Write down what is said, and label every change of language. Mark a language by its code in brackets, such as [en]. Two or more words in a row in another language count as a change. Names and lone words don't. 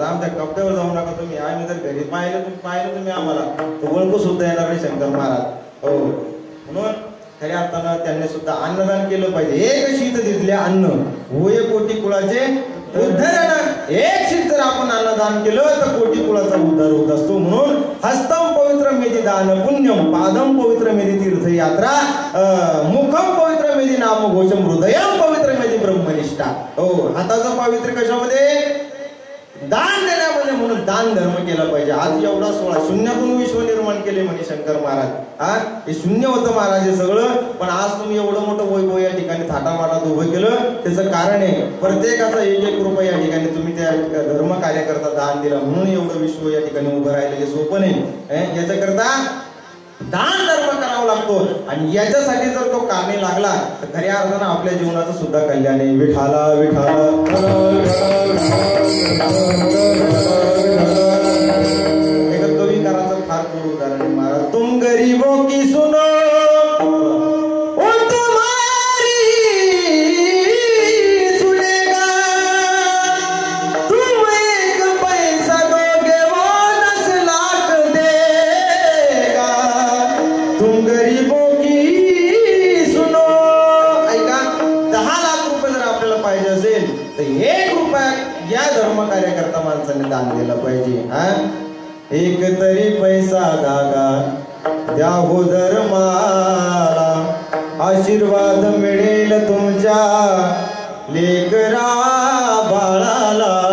[mr] आमच्या कपड्यावर जाऊ नका तुम्ही. आम्ही जर घरी पाहिलं तुम्ही आम्हाला तर ओळखू सुद्धा येणार नाही शंकर महाराज. हो, म्हणून खऱ्या अर्थानं त्यांनी सुद्धा अन्नदान केलं पाहिजे. एक शीत दिसले अन्न होय कोटी कुळाचे उद्धरण. एक शीत जर आपण अन्नदान केलं तर कोटी कुळाचा उद्धार होत असतो. [sa] म्हणून हस्तम पवित्र मेदी दान पुण्यम, पादम पवित्र मेदी तीर्थयात्रा, मुखम पवित्र मेदी नाम घोषम, हृदयम पवित्र मेदी ब्रह्मनिष्ठा. [mr] हो, हाताचं पवित्र कशामध्ये? दान देण्यामध्ये. म्हणून दान धर्म केला पाहिजे. आज एवढा सोहळा, शून्यातून विश्व निर्माण केले म्हणे शंकर महाराज. हे शून्य होतं महाराज हे सगळं, पण आज तुम्ही एवढं मोठं वैभव या ठिकाणी थाटामाटात उभं केलं. त्याचं कारण आहे, प्रत्येकाचा 1-1 रुपया या ठिकाणी तुम्ही त्या धर्म कार्यकर्ता दान दिला, म्हणून एवढं विश्व या ठिकाणी उभं राहिलं. हे सोपं नाही. याच्याकरता दान धर्म करावा लागतो. आणि याच्यासाठी जर तो कामी लागला तर खऱ्या अर्थानं आपल्या जीवनाचं सुद्धा कल्याण आहे. विठाला विठाला एका कविकाराचं फार गोड उदाहरण आहे महाराज. [hi] तुम गरीबों की सुनो ओ तुम्हारी सुनेगा, तुम 1 पैसा दोगे वो 10 लाख देगा. तुम गरीबों की सुनो. [mr] ऐका, 10 लाख रुपये जर आपल्याला पाहिजे असेल तर 1 रुपया या धर्म कार्यकर्ता माणसाने दान दिलं पाहिजे. एक तरी पैसा धागा द्या हो धर्माला, आशीर्वाद मिळेल तुमच्या लेकरा बाळाला.